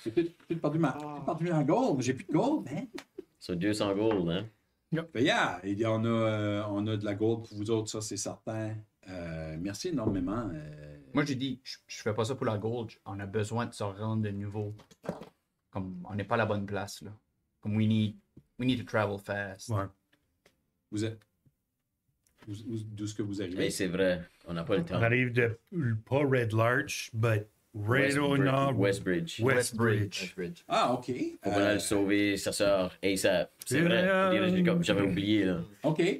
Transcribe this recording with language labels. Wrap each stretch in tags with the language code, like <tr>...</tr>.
<fr>J'ai perdu ma gold, j'ai plus de gold, man. sur 200 gold, hein? Fait, yeah, on a de la gold pour vous autres, ça c'est certain. Merci énormément. Moi, j'ai dit, je fais pas ça pour la gold. On a besoin de se rendre de nouveau. Comme, on n'est pas à la bonne place, là.</fr> <en>Comme, we need to travel fast.</en> <fr>Ouais. Vous êtes. D'où est-ce que vous arrivez? Mais c'est vrai, on n'a pas le temps. On arrive de, pas Red Larch,</fr> <en>but right</en> <fr>au nord. Westbridge. Westbridge. Ah, OK. On va aller le sauver, sa sœur, ASAP. C'est vrai. J'avais oublié, là. OK.</fr>